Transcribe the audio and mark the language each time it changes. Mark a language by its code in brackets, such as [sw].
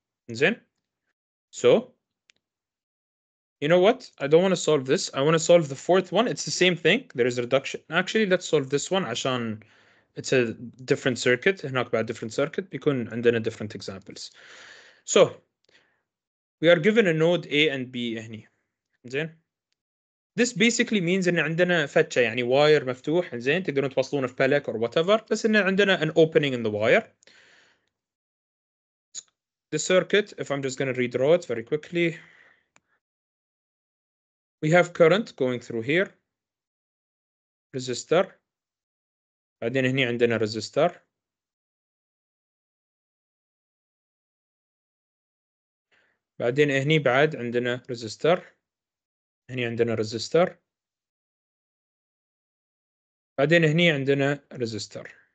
[en] زين? So, you know what? I don't want to solve this. I want to solve the fourth one. It's the same thing. There is a reduction. Actually, let's solve this one [ar] عشان [en] it's a different circuit. [ar] هناك بعد [en] different circuit [ar] بيكون عندنا [en] different examples. So, we are given a node A and B هني. [ar] زين؟ [en] This basically means [ar] ان عندنا فتشة يعني wire مفتوح زين تقدرون توصلونه في بالك [en] or whatever [ar] بس ان عندنا [en] an opening in the wire. The circuit, if I'm just going to redraw it very quickly, we have current going through here, resistor, [ar] بعدين هني عندنا [en] resistor, [ar] بعدين هني بعد عندنا [en] resistor, هني عندنا resistor, بعدين هني عندنا resistor.